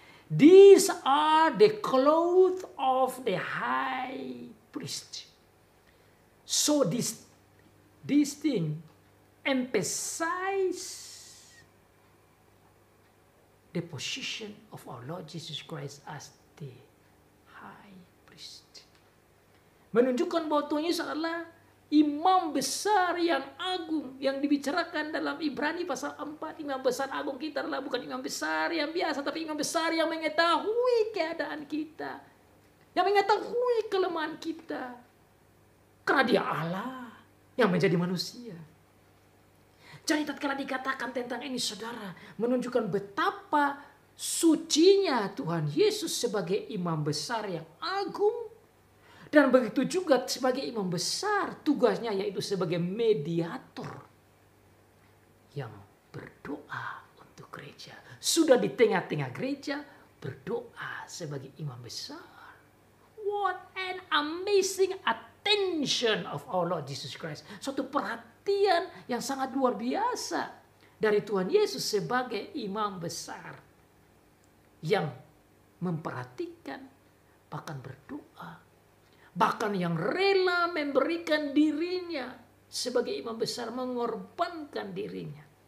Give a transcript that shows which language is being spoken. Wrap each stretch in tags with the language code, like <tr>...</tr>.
<en>These are the clothes of the high priest. So this thing emphasize the position of our Lord Jesus Christ as the high priest.</en> <id>Menunjukkan bahwa Tuhan Yesus adalah imam besar yang agung yang dibicarakan dalam Ibrani pasal 4. Imam besar agung kita adalah bukan imam besar yang biasa, tapi imam besar yang mengetahui keadaan kita, yang mengetahui kelemahan kita. Karena dia Allah yang menjadi manusia. Jadi tatkala dikatakan tentang ini, saudara, menunjukkan betapa sucinya Tuhan Yesus sebagai imam besar yang agung. Dan begitu juga sebagai imam besar, tugasnya yaitu sebagai mediator yang berdoa untuk gereja. Sudah di tengah-tengah gereja, berdoa sebagai imam besar.</id> <en>What an amazing attention of our Lord Jesus Christ.</en> <id>Suatu perhatian yang sangat luar biasa dari Tuhan Yesus sebagai imam besar yang memperhatikan, bahkan berdoa, bahkan yang rela memberikan dirinya sebagai imam besar, mengorbankan dirinya.</id>